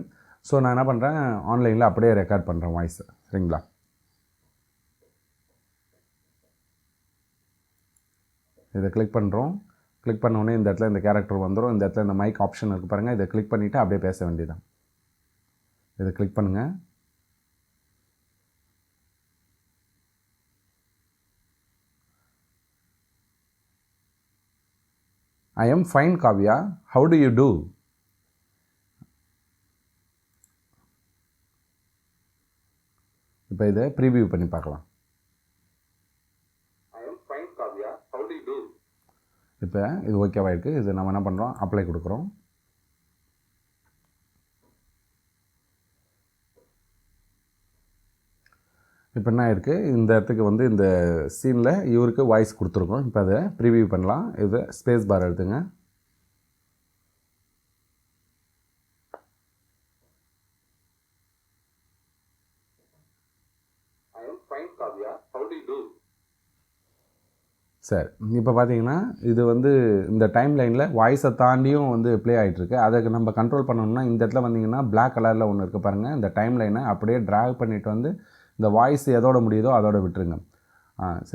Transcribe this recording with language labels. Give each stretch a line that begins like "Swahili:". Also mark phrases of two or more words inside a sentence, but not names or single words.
Tamil: ஸோ நான் என்ன பண்ணுறேன், ஆன்லைனில் அப்படியே ரெக்கார்ட் பண்ணுறேன் வாய்ஸை. சரிங்களா. இதை கிளிக் பண்ணுறோம். கிளிக் பண்ணோடனே இந்த இடத்துல இந்த கேரக்டர் வந்துடும். இந்த இடத்துல இந்த
English: mic option
Tamil: இருக்குது பாருங்கள், இதை கிளிக் பண்ணிவிட்டு அப்படியே பேச வேண்டியதான். இதை கிளிக் பண்ணுங்கள்.
English: I am fine, Kavya. How do you do?
Tamil: இப்போ இதை ப்ரீவியூ பண்ணி பார்க்கலாம்.
English: I am fine, Kavya. How do you do?
Tamil: இப்போ இது ஓகேவா இருக்குது. இது நம்ம என்ன பண்ணுறோம், அப்ளை கொடுக்குறோம். இப்போ என்ன இருக்குது, இந்த இடத்துக்கு வந்து இந்த சீனில் இவருக்கு வாய்ஸ் கொடுத்துருக்கோம். இப்போ அதை ப்ரிவியூ பண்ணலாம். இது
English: space bar
Tamil: எடுத்துங்க.
English: I am fine, Kavya. How do you do?
Tamil: சரி, இப்போ பார்த்தீங்கன்னா இது வந்து இந்த
English: time line-il
Tamil: வாய்ஸை தாண்டியும் வந்து ப்ளே ஆகிட்டுருக்கு. அதுக்கு நம்ம கண்ட்ரோல் பண்ணணும்னா இந்த இடத்துல வந்தீங்கன்னா
English: black colour-il
Tamil: ஒன்று இருக்குது பாருங்கள், இந்த
English: time line-ai
Tamil: அப்படியே ட்ராக் பண்ணிவிட்டு வந்து இந்த வாய்ஸ் எதோட முடியுதோ அதோட விட்டுருங்க.